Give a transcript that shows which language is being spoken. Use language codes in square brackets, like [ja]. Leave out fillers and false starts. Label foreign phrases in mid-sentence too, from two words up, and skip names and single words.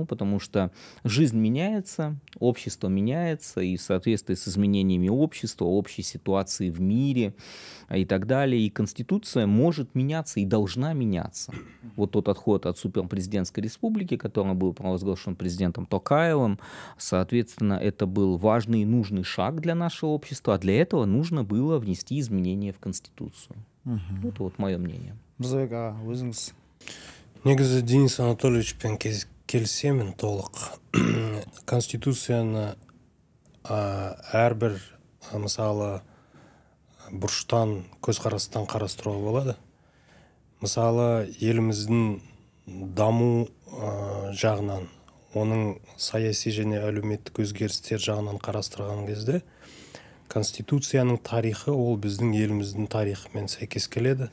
[ru] Потому что жизнь меняется, общество меняется, и в соответствии с изменениями общества, общей ситуации в мире и так далее, и Конституция может меняться и должна меняться. Вот тот отход от суперпрезидентской республики, который был провозглашен президентом Токаевым, соответственно, это был важный и нужный шаг для нашего общества, а для этого нужно было внести изменения в Конституцию. Это вот мое мнение. [kk] Негізі Денис Анатольевичпен келісемін толық. Конституцияны әрбір мысалы бұрыштан, көзқарастан қарастыруға болады. Мысалы еліміздің даму жағынан, оның саяси және әлеуметтік өзгерістер жағынан қарастырған кезде Конституцияның тарихы ол біздің еліміздің тарихымен сәйкес келеді.